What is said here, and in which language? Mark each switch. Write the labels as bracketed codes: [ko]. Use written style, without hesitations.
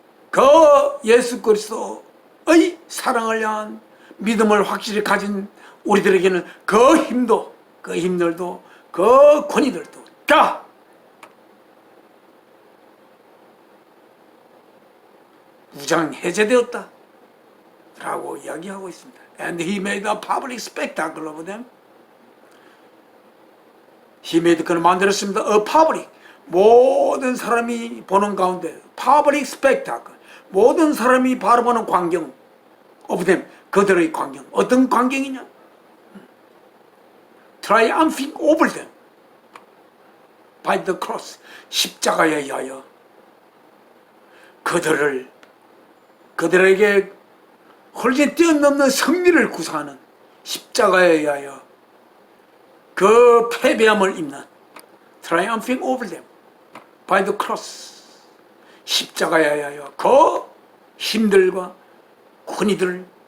[ko] 그 예수 그리스도의 사랑을 향한 믿음을 확실히 가진 우리들에게는 그 힘도, 그 힘들도, 그 권위들도 다 무장 해제되었다 라고 이야기하고 있습니다. [en] And he made a public spectacle of them. He made, [ko] 그는 만들었습니다. [en] A public, [ko] 모든 사람이 보는 가운데 [en] public spectacle, [ko] 모든 사람이 바라보는 광경 [en] of them, [ko] 그들의 광경. 어떤 광경이냐? [en] Triumphing over them by the cross, [ko] 십자가에 의하여 그들에게 홀씬 뛰어넘는 승리를 구사하는 십자가에 의하여 그 패배함을 입는 [en] triumphing over them by the cross, [ko] 십자가에 의하여 그 힘들과 권위들을